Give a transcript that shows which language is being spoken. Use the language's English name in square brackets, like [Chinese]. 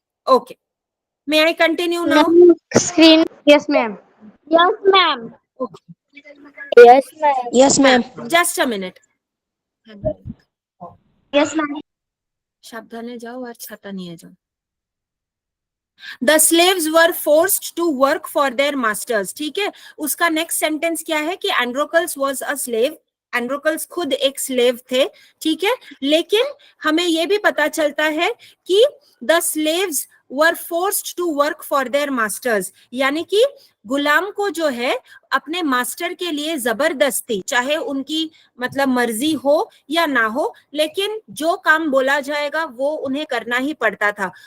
[English] Okay, may I continue now? Screen. Yes ma'am. Yes ma'am. Yes ma'am. Yes ma'am. Just a minute. Yes ma'am. सावधाने जाओ और छाता नहीं है जाओ। The slaves were forced to work for their masters, [Hindi] ठीक है। उसका next sentence क्या है कि एंड्रोकल्स [English] was a slave, [Hindi] एंड्रोकल्स खुद एक स्लेव थे, ठीक है। लेकिन हमें यह भी पता चलता है कि [English] the slaves were forced to work for their masters, [Hindi] यानी कि गुलाम को जो है अपने मास्टर के लिए जबरदस्ती, चाहे उनकी मतलब मर्जी हो या ना हो, लेकिन जो काम बोला जाएगा वो उन्हें करना ही पड़ता था।